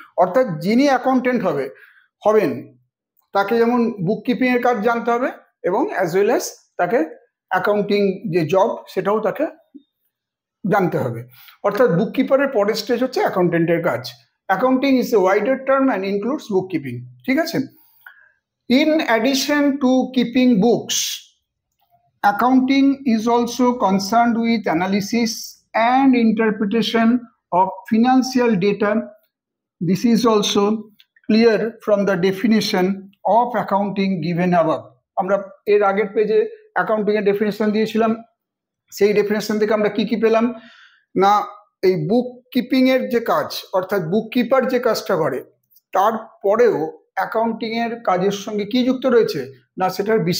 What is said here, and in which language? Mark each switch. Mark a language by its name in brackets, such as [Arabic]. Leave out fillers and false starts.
[Bangla] অর্থাৎ যিনি অ্যাকাউন্টেন্ট হবেন তাকে যেমন বুক কিপিং এর কাজ জানতে হবে এবং অ্যাজ ওয়েল অ্যাজ তাকে অ্যাকাউন্টিং যে জব সেটাও তাকে জানতে হবে। অর্থাৎ বুক কিপারের পরের স্টেজ হচ্ছে অ্যাকাউন্টেন্টের কাজ। [English] accounting is a wider term and includes book keeping, [Bangla] ঠিক আছে। [English] In addition to keeping books, accounting is also concerned with analysis and interpretation of financial data. This is also clear from the definition of accounting given above. [Bangla] আমরা এর আগের পেজে accounting এর definition দিয়েছিলাম, সেই definition থেকে আমরা কি পেলাম, না এই বুক কিপিং এর যে কাজ অর্থাৎ বুক কিপার যে কাজটা করে তারপরেও অ্যাকাউন্টিং এর কাজের সঙ্গে কি যুক্ত রয়েছে, না সেটার